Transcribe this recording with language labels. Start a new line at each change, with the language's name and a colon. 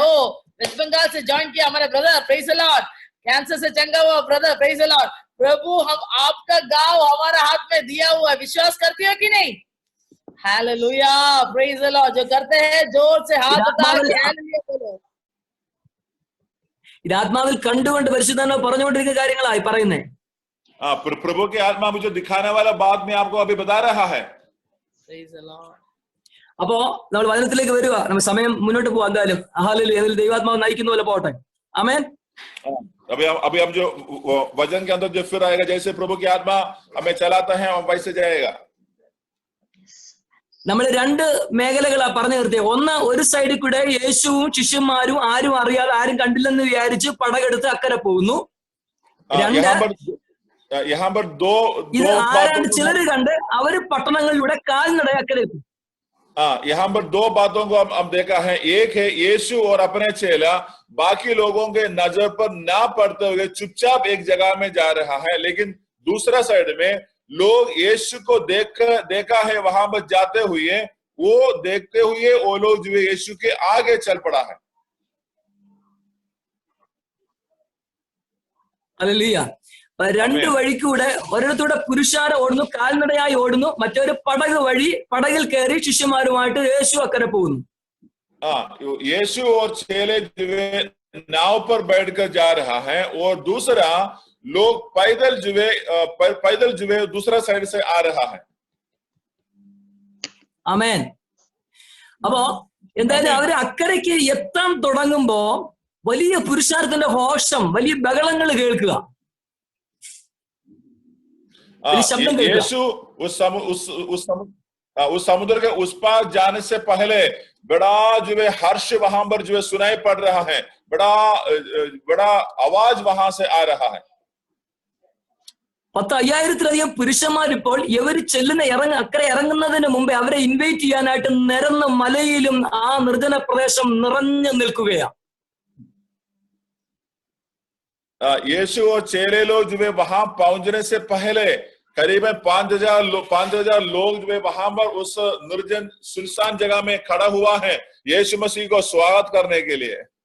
Hindi: हो वेस्ट बंगाल से ज्वाइन किया हमारे brother,
English: Praise the Lord.
Hindi: Cancer से चंगा हुआ ब्रदर, प्रेज द लॉर्ड। प्रभु हम आपका गांव हमारा हाथ में दिया हुआ है। विश्वास करते हो कि नहीं? Hallelujah,
English: Praise the Lord.
Hindi: जो करते हैं जोर से हाथ उठा के हालेलुया बोलो।
Malayalam: ഇത് ആത്മാവിൽ കണ്ടുകൊണ്ട് പരിശുദ്ധാത്മാവ് പറഞ്ഞുകൊണ്ടിരിക്കുന്ന കാര്യങ്ങളായി പറയുന്നേ.
Hindi: प्रभु के आत्मा मुझे दिखाने वाला बात में आपको अभी बता रहा है।
Malayalam: അപ്പോ നമ്മൾ വചനത്തിലേക്ക് വരിക. നമ്മൾ സമയം മുന്നോട്ട് പോവാം. എന്തായാലും ഹല്ലേലൂയ, ദൈവാത്മാവ് നയിക്കുന്ന പോലെ പോട്ടെ. ആമേൻ.
Hindi: अभी हम जो वचन के अंदर जो फिर आएगा, जैसे प्रभु की आत्मा हमें चलाता है हम वैसे जाएगा.
Malayalam: നമ്മൾ രണ്ട് മേഖലകളാ പറഞ്ഞു നിർത്തിയ. ഒന്ന്, ഒരു സൈഡിൽ കൂടെ യേശുവും ശിഷ്യന്മാരും ആരും അറിയാതെ, ആരും കണ്ടില്ലെന്ന് വിചാരിച്ച് പടകെടുത്ത് അക്കരെ പോകുന്നു. ഇത് ആരാണ്ട് ചിലര് കണ്ട് അവര് പട്ടണങ്ങളിലൂടെ കാൽനട അക്കരെ എത്തും.
Hindi: यहाँ पर दो बातों को हम देखा है. एक है यीशु और अपने चेला बाकी लोगों के नजर पर ना पड़ते हुए चुपचाप एक जगह में जा रहा है, लेकिन दूसरा साइड में लोग यीशु को देखा है वहां पर जाते हुए, वो देखते हुए वो लोग जो यीशु के आगे चल पड़ा है.
Malayalam: ഹല്ലേലൂയ. രണ്ട് വഴിക്കൂടെ ഒരിടത്തൂടെ പുരുഷാര ഓടുന്നു, കാൽനടയായി ഓടുന്നു. മറ്റൊരു പടക് വഴി, പടകിൽ കയറി ശിഷ്യന്മാരുമായിട്ട് യേശു അക്കരെ പോകുന്നു.
Hindi: यीशु और चेले जो है नाव पर बैठकर जा रहा है और दूसरा लोग पैदल जो है दूसरा साइड से आ रहा है.
Malayalam: ആമേൻ. അപ്പോ എന്തായാലും അവര് അക്കരയ്ക്ക് എത്താൻ തുടങ്ങുമ്പോ വലിയ പുരുഷാരത്തിന്റെ ഘോഷം, വലിയ ബഹളങ്ങൾ കേൾക്കുക.
Hindi: यीशु उस समुद्र के उस पार जाने से पहले बड़ा जो है हर्ष वहां पर जो है सुनाई पड़ रहा है, बड़ा आवाज वहां से आ रहा है.
Malayalam: 10,000-ലധികം പുരുഷന്മാരിപ്പോൾ ഇവർ അക്കരെ ഇറങ്ങുന്നതിന് മുമ്പേ അവരെ ഇൻവൈറ്റ് ചെയ്യാനായിട്ട് നിരന്ന മലയിലും ആ നിർജ്ജന പ്രദേശം നിറഞ്ഞു നിൽക്കുകയാണ്.
Hindi: यीशु और चेले लोग जो है वहां पहुंचने से पहले करीबन 5,000 लोग जो है वहां पर उस निर्जन सुनसान जगह में खड़ा हुआ है यीशु मसीह को स्वागत करने के लिए.